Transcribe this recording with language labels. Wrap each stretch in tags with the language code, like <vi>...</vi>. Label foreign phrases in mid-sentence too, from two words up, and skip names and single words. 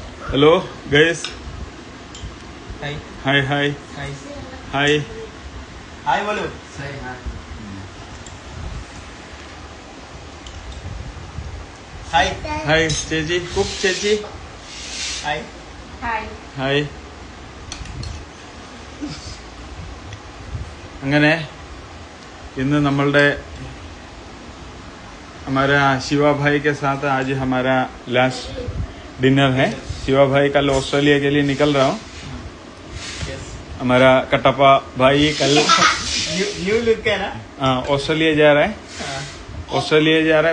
<en>hello guys हाय हाय हाय हाय हाय</en> <hi>हाय बोलो हाय</hi> <ml>हाय ചേച്ചി കുക്ക് ചേച്ചി</ml> <en>हाय</en> <ml>ഹായ്.</ml> <hi>हाय</hi> <ml>അങ്ങനെ ഇന്ന് നമ്മളുടെ</ml> <hi>हमारा शिवा भाई के साथ आज हमारा</hi> <en>last dinner</en> <hi>है. शिवा भाई कल ऑस्ट्रेलिया के लिए निकल रहा हूँ.</hi> <en>यस</en> <hi>हमारा कटप्पा भाई कल</hi> <en>new look</en> <hi>है ना ऑस्ट्रेलिया जा रहा है. ऑस्ट्रेलिया जा रहा है.</hi>